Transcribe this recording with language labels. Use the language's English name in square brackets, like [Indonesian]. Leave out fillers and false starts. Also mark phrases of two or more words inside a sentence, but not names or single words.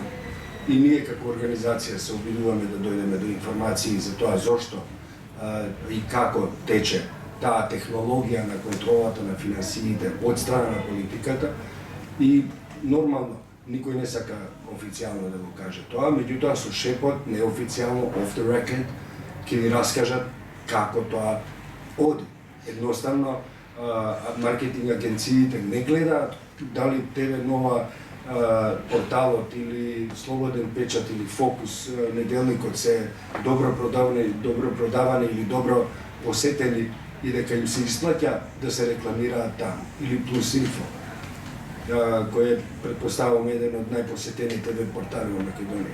[Macedonian] И ние како организација се обидуваме да дојдеме до информации за тоа зошто и како тече таа технологија на контролата на финансиите од страна на политиката и нормално никој не сака официјално да го каже тоа, меѓутоа со шепот, неофицијално, [English] off the record, [Macedonian] ќе ви раскажат како тоа оди. Едноставно, маркетинг агенциите не гледаат дали ТВ Нова порталот или Слободен печат или Фокус неделникот се добро продавани или добро посетени и дека им се исплаќа да се рекламираат таму, или Плюс Инфо, кој е, предпоставам, еден од најпосетените веб портали во Македонија.